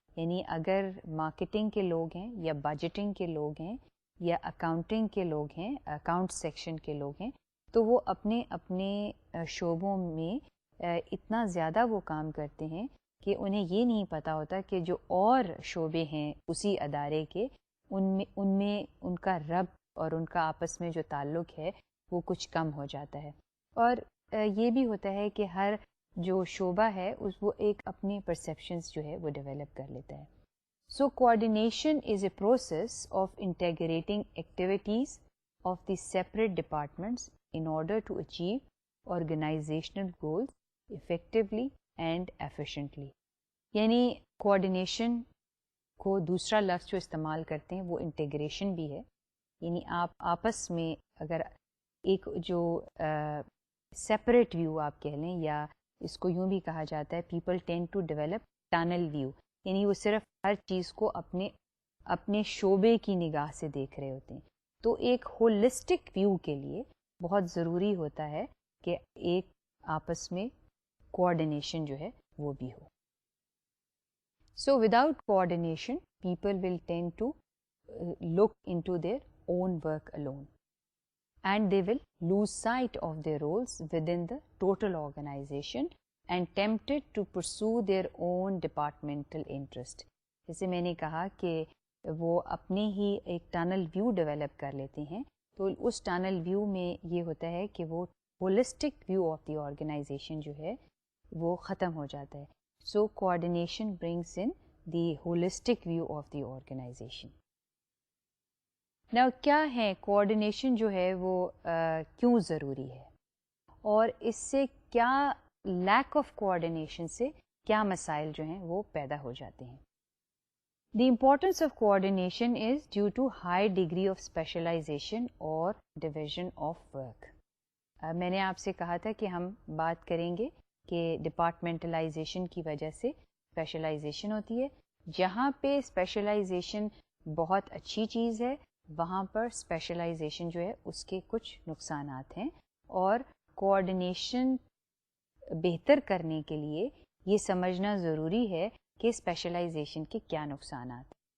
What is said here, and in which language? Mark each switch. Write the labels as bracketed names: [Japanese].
[Urdu] یعنی اگر مارکیٹنگ کے لوگ ہیں یا بجٹنگ کے لوگ ہیں یا اکاؤنٹنگ کے لوگ ہیں، اکاؤنٹ سیکشن کے لوگ ہیں، تو وہ اپنے اپنے شعبوں میں اتنا زیادہ وہ کام کرتے ہیں کہ انہیں یہ نہیں پتہ ہوتا کہ جو اور شعبے ہیں اسی ادارے کے ان میں ان کا ربط اور ان کا آپس میں جو تعلق ہے وہ کچھ کم ہو جاتا ہے. اور یہ بھی ہوتا ہے کہ ہر جو شعبہ ہے وہ ایک اپنے پرسیپشنز جو ہے وہ ڈیولپ کر لیتا ہے. [English] So coordination is a process of integrating activities of the separate departments in order to achieve organizational goals effectively and efficiently. [Urdu] یعنی coordination کو دوسرا لفظ جو استعمال کرتے ہیں وہ انٹیگریشن بھی ہے. یعنی آپ آپس میں اگر ایک جو سیپریٹ ویو آپ کہہ لیں، یا اس کو یوں بھی کہا جاتا ہے [English] people tend to develop tunnel view, [Urdu] یعنی وہ صرف ہر چیز کو اپنے شعبے کی نگاہ سے دیکھ رہے ہوتے ہیں. تو ایک ہولسٹک ویو کے لیے بہت ضروری ہوتا ہے کہ ایک آپس میں کوآرڈینیشن جو ہے وہ بھی ہو. [English] So without coordination people will tend to look into their own work alone and they will lose sight of their roles within the total organization and tempted to pursue their own departmental interest. [Urdu] جیسے میں نے کہا کہ وہ اپنے ہی ایک tunnel view develop کر لیتے ہیں، تو اس ٹنل ویو میں یہ ہوتا ہے کہ وہ [English] holistic view of the organization [Urdu] جو ہے وہ ختم ہو جاتا ہے. [English] So coordination brings in the holistic view of the organization. [Urdu] Now کیا ہے کوآرڈینیشن جو ہے وہ کیوں ضروری ہے اور اس سے کیا لیک آف کوآرڈینیشن سے کیا مسائل جو ہیں وہ پیدا ہو جاتے ہیں. [English] The importance of coordination is due to high degree of specialization or division of work. [Urdu] میں نے آپ سے کہا تھا کہ ہم بات کریں گے کہ ڈپارٹمنٹلائزیشن کی وجہ سے اسپیشلائزیشن ہوتی ہے. جہاں پہ اسپیشلائزیشن بہت اچھی چیز ہے وہاں پر اسپیشلائزیشن جو ہے اس کے کچھ نقصانات ہیں اور کوآرڈینیشن بہتر کرنے کے لیے یہ سمجھنا ضروری ہے کہ اسپیشلائزیشن کے کیا نقصانات.